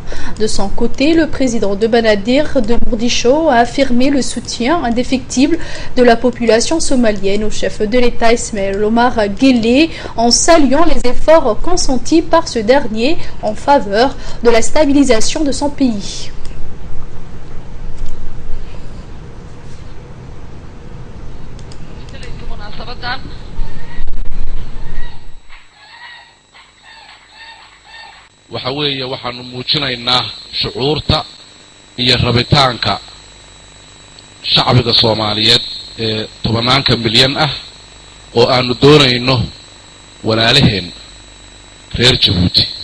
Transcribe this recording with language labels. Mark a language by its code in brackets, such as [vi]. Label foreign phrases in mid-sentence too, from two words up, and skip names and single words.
[fr] De son côté, le président de Banadir de Mogadiscio a affirmé le soutien indéfectible de la population somalienne au chef de l'État Ismaël Omar Guelleh en saluant les efforts consentis par ce dernier en faveur de la stabilisation de son pays. [so] waxa weeye waxaanu muujinaynaa shucuurta iyo rabitaanka shacbiga Soomaaliyeed ee 10 milyan ah oo aanu doonayno walaalaheen reer Djibouti